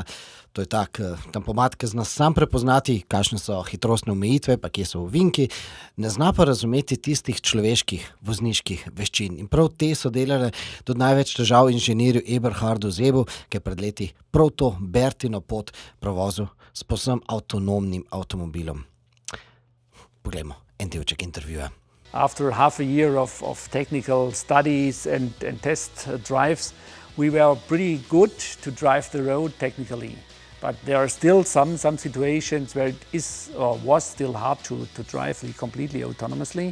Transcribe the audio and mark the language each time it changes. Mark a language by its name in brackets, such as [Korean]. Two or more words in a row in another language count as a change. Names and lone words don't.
[Slovenian] To je tak tempomat, ki zna sam prepoznati, kakšne so hitrostne omejitve, pa kje so ovinki, ne zna pa razumeti tistih človeških vozniških veščin. In prav te so delale tudi največ težav inženirju Eberhardu Zebu, ki je pred leti prav to Bertino pot prevozil s povsem avtonomnim avtomobilom. Poglejmo en delček intervjuja. [English] After half a year of technical studies and test drives, we were pretty good to drive the road technically. But there are still some situations where it is or was still hard to drive completely autonomously.